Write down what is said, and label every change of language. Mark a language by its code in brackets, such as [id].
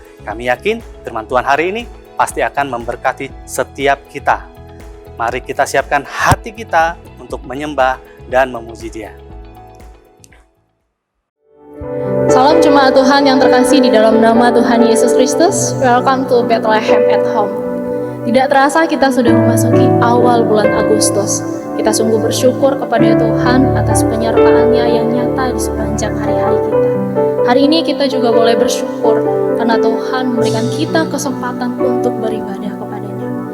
[id] Kami yakin firman Tuhan hari ini pasti akan memberkati setiap kita. Mari kita siapkan hati kita untuk menyembah dan memuji Dia. Salam jemaat Tuhan yang terkasih di dalam nama Tuhan Yesus Kristus. [en] Welcome to Bethlehem at Home. [id] Tidak terasa kita sudah memasuki awal bulan Agustus. Kita sungguh bersyukur kepada Tuhan atas penyertaan-Nya yang nyata di sepanjang hari-hari kita. Hari ini kita juga boleh bersyukur karena Tuhan memberikan kita kesempatan untuk beribadah kepada-Nya.